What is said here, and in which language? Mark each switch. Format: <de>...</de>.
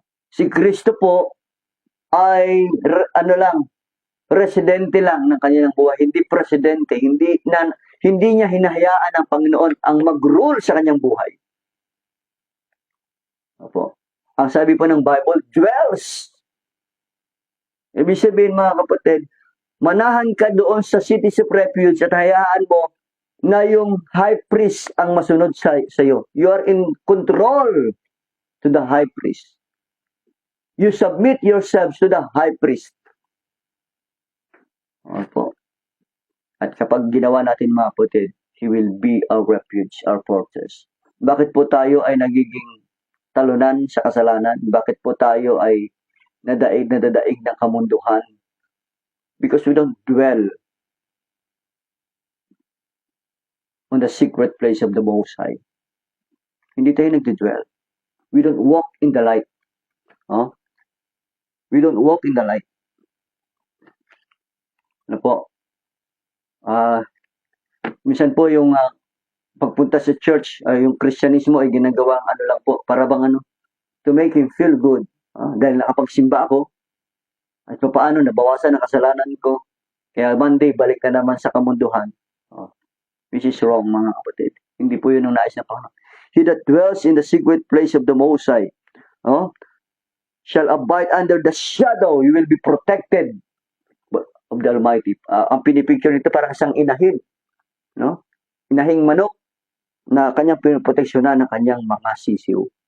<tl>Si Kristo po ay residente lang ng kanyang buhay, hindi presidente, hindi niya hinahayaan ng Panginoon ang mag-rule sa kanyang buhay. Opo. Ang sabi po ng Bible, dwells. Ibig sabihin mga kapatid, manahan ka doon sa cities of refuge at hayaan mo na yung high priest ang masunod sa iyo.</tl> <en>You are in control to the high priest. You submit yourselves to the high priest.</en> <tl>Opo. At kapag ginawa natin mga kapatid,</tl> <en>He will be our refuge, our fortress.</en> <tl>Bakit po tayo ay nagiging talunan sa kasalanan? Bakit po tayo ay nadaig ng kamunduhan?</tl> <en>Because we don't dwell on the secret place of the Most High.</en> <tl>Hindi tayo nagdidwell.</tl> <en>We don't walk in the light. Huh? We don't walk in the light.</en> <tl>Ano po? Minsan po yung pagpunta sa church, yung Kristyanismo ay ginagawang lang po, para bang</tl> <en>to make him feel good.</en> <tl>Dahil nakapagsimba ako, at paano nabawasan ang kasalanan ko, kaya Monday, balik na naman sa kamunduhan.</tl> <en>Which is wrong,</en> <tl>mga kapatid. Hindi po yun ang nais na Panginoon.</tl> <en>He that dwells in the secret place of the Most High, shall abide under the shadow. You will be protected of the Almighty.</en> <tl>Ang pinipicture nito parang isang inahin. No? Inahing manok na kanyang pinoproteksyonan ng kanyang mga sisiw.</tl>